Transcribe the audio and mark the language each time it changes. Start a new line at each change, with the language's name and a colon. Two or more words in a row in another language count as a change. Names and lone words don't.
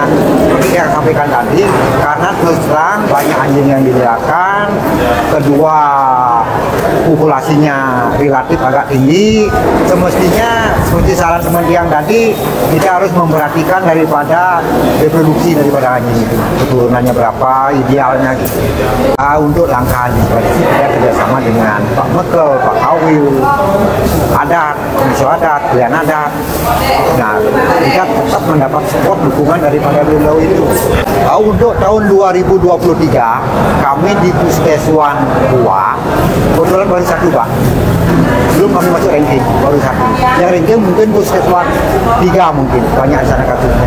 Indonesian: Seperti yang sampaikan tadi, karena terus terang banyak anjing yang diliarkan, kedua populasinya relatif agak tinggi, semestinya seperti saran Kementerian tadi, kita harus memperhatikan daripada reproduksi daripada anjing itu, keturunannya berapa, idealnya gitu. Untuk langkah kita kerjasama dengan Pak Mekel, Pak Awil, adat, komisi adat, pilihan adat. Nah, kita tetap mendapat support dukungan daripada beliau itu. Untuk tahun 2023, kami di Puskeswan 2, kebetulan baru satu Pak. Belum kami masuk ranking, baru satu. Yang ranking mungkin Puskeswan 3 mungkin, banyak sana kasusnya.